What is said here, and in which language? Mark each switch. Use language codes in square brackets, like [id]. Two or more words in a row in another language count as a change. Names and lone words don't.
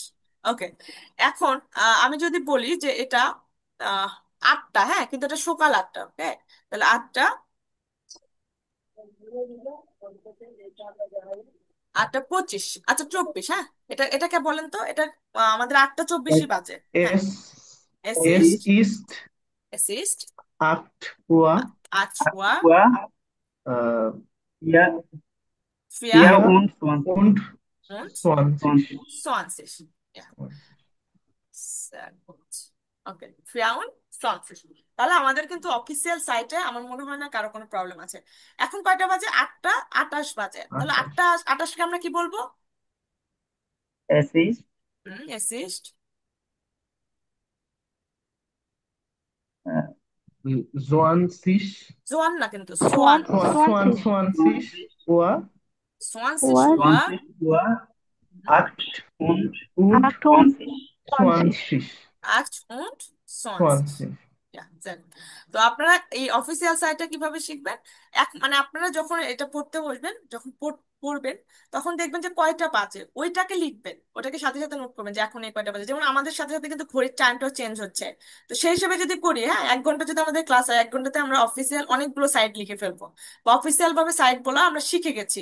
[bn] ওকে, এখন আমি যদি বলি যে এটা আহ 8টা, হ্যাঁ কিন্তু এটা সকাল 8টা, ওকে, তাহলে 8টা 25, আচ্ছা 24, হ্যাঁ এটা এটাকে বলেন তো, এটা আমাদের 8টা 24ই বাজে। হ্যাঁ, [de] es, এস es ইস্ট, ist es ist 8 Uhr, 8 শুয়া Uhr, äh, 4, ফিয়া 24, und und 20. 20. Ja, sehr gut. [bn] ওকে, ফ্রাউন ফ্রান্সিস। তাহলে আমাদের কিন্তু অফিসিয়াল সাইটে আমার মনে হয় না কারো কোনো প্রবলেম আছে। এখন কয়টা বাজে? 8টা 28 বাজে। তাহলে 28. 8টা 28কে আমরা কি বলবো? [de] es ist es ist 20, [bn] জোয়ান না কিন্তু সোয়ান, [de] 20 Uhr 20 শুয়া 20 Uhr, 8 und und 20. 20. 8 und 20। 20. [en] Yeah, exactly. [bn] তো আপনারা এই অফিসিয়াল সাইটটা কিভাবে শিখবেন? মানে আপনারা যখন এটা পড়তে বসবেন, যখন পড়বেন, তখন দেখবেন যে কয়টা বাজে ওইটাকে লিখবেন, ওটাকে সাথে সাথে নোট করবেন যে এখন এই কয়টা বাজে। যেমন আমাদের সাথে সাথে কিন্তু ঘড়ির টাইমটাও চেঞ্জ হচ্ছে, তো সেই হিসেবে যদি করি, হ্যাঁ 1 ঘন্টা যদি আমাদের ক্লাস হয়, 1 ঘন্টাতে আমরা অফিসিয়াল অনেকগুলো সাইট লিখে ফেলবো, বা অফিসিয়াল ভাবে সাইট বলা আমরা শিখে গেছি।